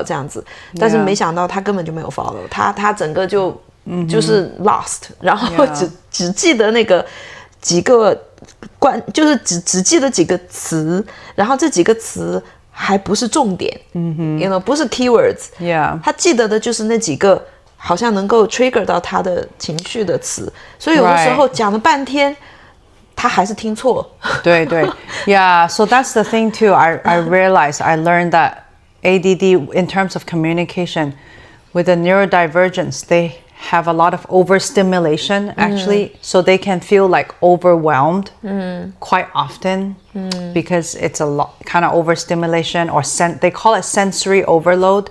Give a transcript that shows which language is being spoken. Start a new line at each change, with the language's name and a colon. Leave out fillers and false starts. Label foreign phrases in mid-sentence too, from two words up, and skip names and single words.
Chinese: 這樣子，但是沒想到他根本就沒有 follow，他整個就是 lost， 然後只記得那個幾個就是只記得幾個詞，然後這幾個詞還不是重點不是 keywords， 他記得的就是那幾個好像能夠 trigger 到他的情緒的詞，所以有的時候講了半天他還是聽錯。對，
English: Yeah, so that's the thing too. I realized, I learned that ADD in terms of communication with the neurodivergence, they have a lot of overstimulation actually, so they can feel like overwhelmed quite often because it's a lot kind of overstimulation, or they call it sensory overload.